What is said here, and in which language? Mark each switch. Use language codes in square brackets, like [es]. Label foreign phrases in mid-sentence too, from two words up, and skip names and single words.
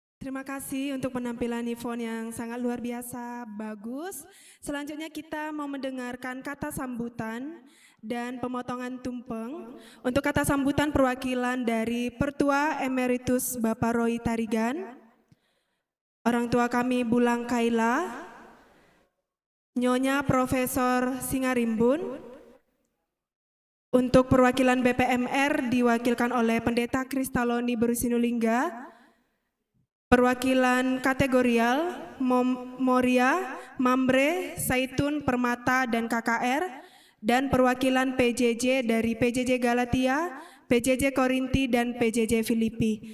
[id] Terima kasih untuk penampilan Yvonne yang sangat luar biasa, bagus. Selanjutnya kita mau mendengarkan kata sambutan dan pemotongan tumpeng. Untuk kata sambutan perwakilan dari Pertua Emeritus Bapak Roy Tarigan, orang tua kami Bulang Kaila, Nyonya Profesor Singarimbun. Untuk perwakilan BPMR diwakilkan oleh Pendeta Kristaloni Berusinulingga. Perwakilan kategorial Moria, Mambre, Saitun, Permata, dan KKR, dan perwakilan PJJ dari PJJ Galatia, PJJ Korinti, dan PJJ Filipi.